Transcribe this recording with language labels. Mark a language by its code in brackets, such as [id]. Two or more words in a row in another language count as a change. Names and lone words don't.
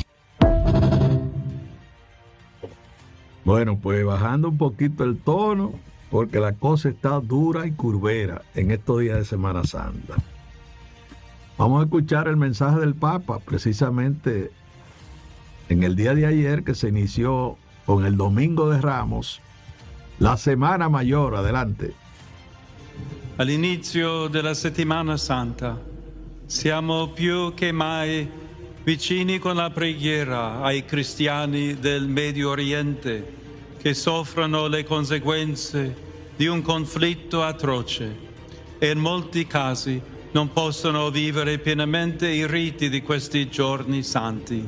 [es] Bueno, pues bajando un poquito el tono, porque la cosa está dura y curvera en estos días de Semana Santa. Vamos a escuchar el mensaje del Papa, precisamente en el día de ayer, que se inició con el Domingo de Ramos, la Semana Mayor. Adelante. [it] All'inizio della Settimana Santa siamo più che mai vicini con la preghiera ai cristiani del Medio Oriente che soffrono le conseguenze di un conflitto atroce e in molti casi non possono vivere pienamente i riti di questi giorni santi.